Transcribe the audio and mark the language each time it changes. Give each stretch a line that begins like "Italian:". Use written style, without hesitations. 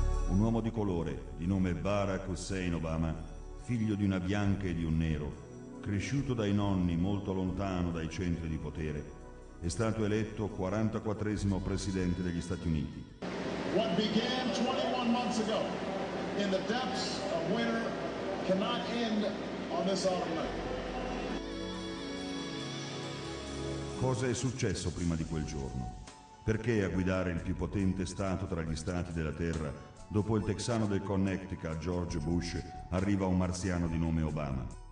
Italian: Un uomo di colore, di nome Barak Obama, figlio di una bianca e di un nero, cresciuto dai nonni molto lontano dai centri di potere, è stato eletto 44esimo Presidente degli Stati Uniti.
English: What began 21 months ago in the depths of winter cannot end on this autumn night.
Italian: Cosa è successo prima di quel giorno? Perché a guidare il più potente Stato tra gli Stati della Terra, dopo il texano del Connecticut George Bush, arriva un marziano di nome Obama?